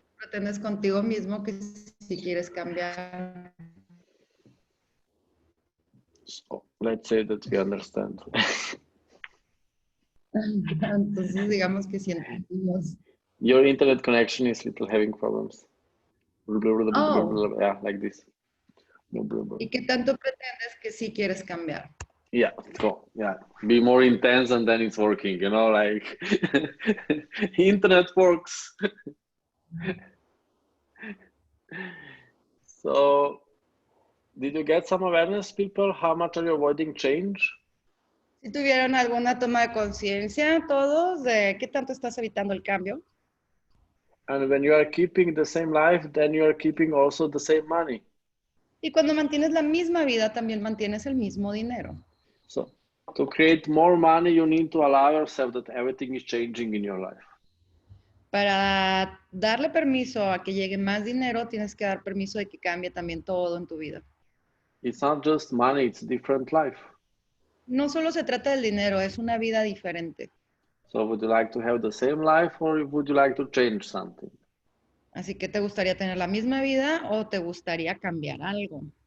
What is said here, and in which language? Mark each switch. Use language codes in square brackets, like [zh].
[es] Pretendes contigo mismo que si quieres cambiar. [en] So let's say that we understand. [es] Entonces digamos que si entendimos. [en] Your internet connection is little having problems. Oh. Yeah, like this. [es] ¿Y qué tanto pretendes que sí quieres cambiar? [en] Yeah, so yeah, be more intense and then it's working, you know, like internet works. So, did you get some awareness, people? How much are you avoiding change? [es] Si tuvieron alguna toma de conciencia todos de qué tanto estás evitando el cambio. [en] And when you are keeping the same life, then you are keeping also the same money. [es] Y cuando mantienes la misma vida, también mantienes el mismo dinero. [en] So to create more money, you need to allow yourself that everything is changing in your life. [es] Para darle permiso a que llegue más dinero, tienes que dar permiso de que cambie también todo en tu vida. [en] It's not just money, it's different life. [es] No solo se trata del dinero, es una vida diferente. [en] So would you like to have the same life or would you like to change something? [es] Así que ¿te gustaría tener la misma vida o te gustaría cambiar algo?